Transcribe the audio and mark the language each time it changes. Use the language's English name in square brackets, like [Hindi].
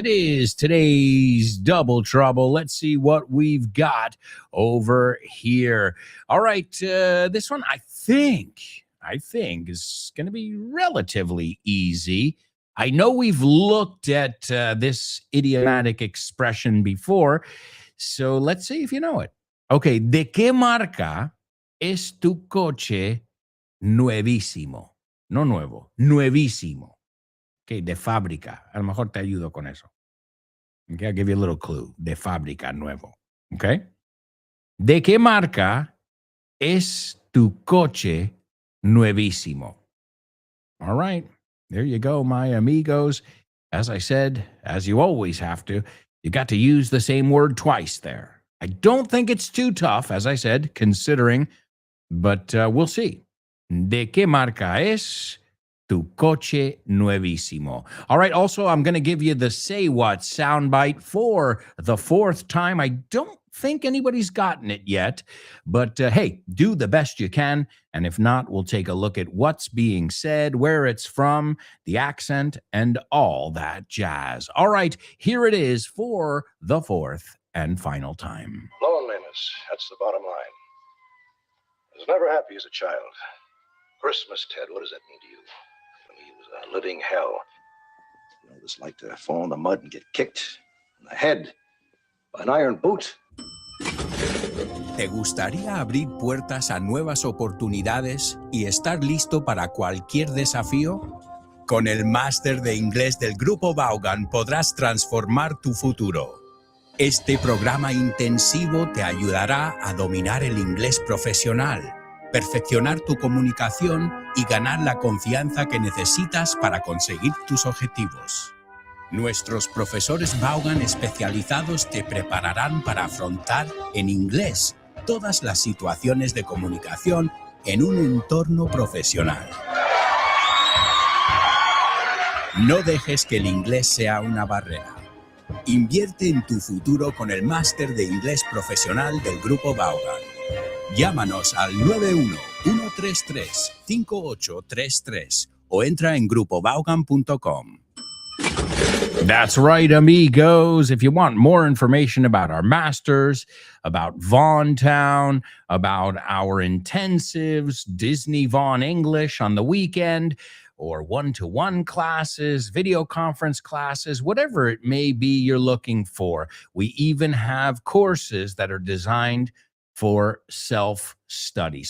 [English] It is today's Double Trouble. Let's see what we've got over here. All right, this one I think is going to be relatively easy. I know we've looked at this idiomatic expression before, so let's see if you know it. [Spanish] Okay, ¿de qué marca es tu coche nuevísimo? No nuevo, nuevísimo. Okay, de fábrica. A lo mejor te ayudo con eso. [English] Okay, I'll give you a little clue. [Spanish] De fábrica, nuevo. Okay? ¿De qué marca es tu coche nuevísimo? [English] All right. There you go, my amigos. As I said, as you always have to, you got to use the same word twice there. I don't think it's too tough, as I said, considering, but we'll see. [Spanish] ¿De qué marca es tu coche nuevísimo? [English] All right, also, I'm going to give you the Say What soundbite for the fourth time. I don't think anybody's gotten it yet, but hey, do the best you can. And if not, we'll take a look at what's being said, where it's from, the accent, and all that jazz. All right, here it is for the fourth and final time. Loneliness, that's the bottom line. I was never happy as a child. Christmas, Ted, what does that mean to you? For me, it was a living hell. You know what it's like to fall in the mud and get kicked in the head by an iron boot. [Spanish] ¿Te gustaría abrir puertas a nuevas oportunidades y estar listo para cualquier desafío? Con el máster de inglés del Grupo Vaughan podrás transformar tu futuro. Este programa intensivo te ayudará a dominar el inglés profesional, perfeccionar tu comunicación y ganar la confianza que necesitas para conseguir tus objetivos. Nuestros profesores Vaughan especializados te prepararán para afrontar en inglés todas las situaciones de comunicación en un entorno profesional. No dejes que el inglés sea una barrera. Invierte en tu futuro con el máster de inglés profesional del Grupo Vaughan. Llámanos al 91-133-5833 o entra en grupovaughan.com. [English] That's right, amigos. If you want more information about our masters, about Vaughn Town, about our intensives, Disney Vaughn English on the weekend, or one-to-one classes, video conference classes, whatever it may be you're looking for, we even have courses that are designed for self-study.